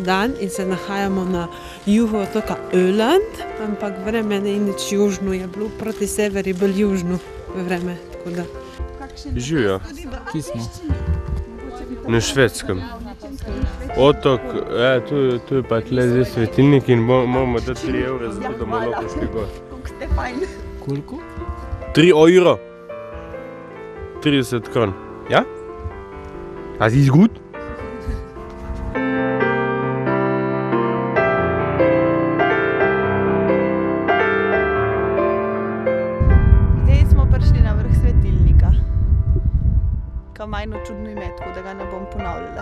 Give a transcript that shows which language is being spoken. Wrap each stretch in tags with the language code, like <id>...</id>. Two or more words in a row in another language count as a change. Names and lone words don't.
<sl>dan in se nahajamo na jugu otoka Öland, ampak vreme ni nič južno, je bilo proti severi bolj južno vreme. Živijo. Kje smo? Na Švedskem. Otok, tu je pa tle zdaj svetilnik in moramo dati 3 evre za to, da bomo lahko šli gor. Koliko? 3 euro. 30 kron. Ja?</sl> <de>Das ist gut?</de> <sl>Ima eno čudno ime, tako da ga ne bom ponavljala.</sl>